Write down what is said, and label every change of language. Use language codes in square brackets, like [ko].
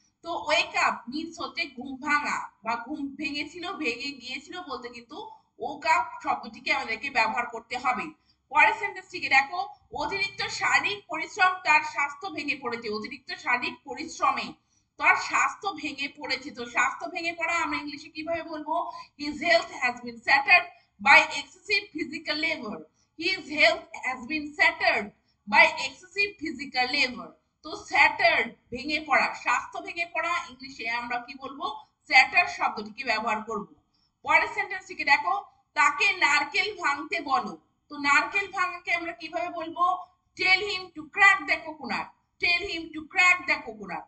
[bn] তো wake up means হচ্ছে ঘুম ভাঙা বা ঘুম ভেঙেছিল, ভেঙে গিয়েছিল বলতে কিন্তু woke up শব্দটিকে আমাদেরকে ব্যবহার করতে হবে। পরের সেন্টেন্সটিকে দেখো। অতিরিক্ত শারীরিক পরিশ্রম তার স্বাস্থ্য ভেঙে পড়েছে। অতিরিক্ত শারীরিক পরিশ্রমে তার স্বাস্থ্য ভেঙে পড়েছে। তো স্বাস্থ্য ভেঙে পড়া আমরা ইংলিশে কিভাবে বলবো? [en] His health has been shattered by excessive physical labor. His health has been shattered by excessive physical labor. [bn] তো স্যাটার্ড ভেঙে পড়া, স্বাস্থ্য ভেঙে পড়া, ইংলিশে আমরা কি বলবো? স্যাটার শব্দটিকে ব্যবহার করব। পরের সেন্টেন্সটিকে দেখো। তাকে নারকেল ভাঙতে বলো। তো নারকেল ভাঙাকে আমরা কিভাবে বলবো? [en] Tell him to crack the coconut. Tell him to crack the coconut.